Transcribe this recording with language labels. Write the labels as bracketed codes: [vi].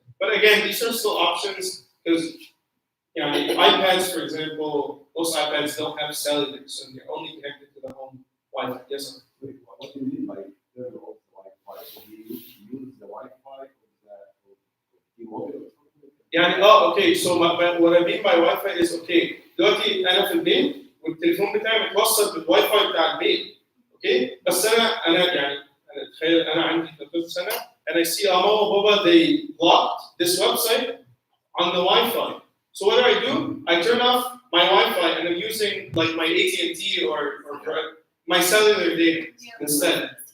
[en] But again, these are still options because iPads, for example, most iPads don't have cellular, so they're only connected to the home Wi-Fi. Yes, sir. Wait, what do you mean by turn off the Wi-Fi? So you use the Wi-Fi or the mobile? Okay, so what I mean by Wi-Fi is okay. [ar] دلوقتي انا في البيت والتليفون بتاعي متوصل بالواي فاي بتاع البيت. اوكي بس انا تخيل انا عندي 13 سنه [en] and I see mama and baba they blocked this website on the Wi-Fi. So what do? I turn off my Wi-Fi and I'm using like my AT&T or my cellular data instead.